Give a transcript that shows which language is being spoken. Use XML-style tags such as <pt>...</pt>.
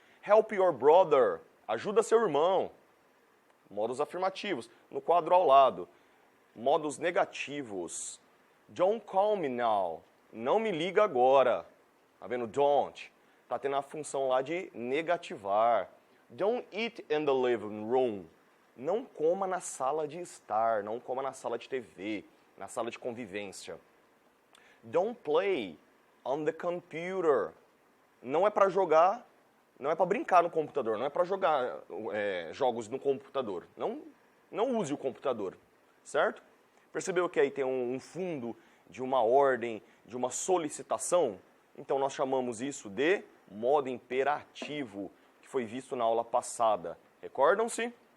<en>Help your brother,</en> <pt>ajuda seu irmão. Modos afirmativos. No quadro ao lado. Modos negativos.</pt> <en>Don't call me now,</en> <pt>não me liga agora. Tá vendo? Don't. Tá tendo a função lá de negativar.</pt> <en>Don't eat in the living room.</en> <pt>Não coma na sala de estar, não coma na sala de TV, na sala de convivência.</pt> <en>Don't play on the computer.</en> <pt>Não é para jogar, não é para brincar no computador, não é para jogar jogos no computador. Não use o computador, certo? Percebeu que aí tem um fundo de uma ordem, de uma solicitação? Então nós chamamos isso de modo imperativo, que foi visto na aula passada. Recordam-se?</pt>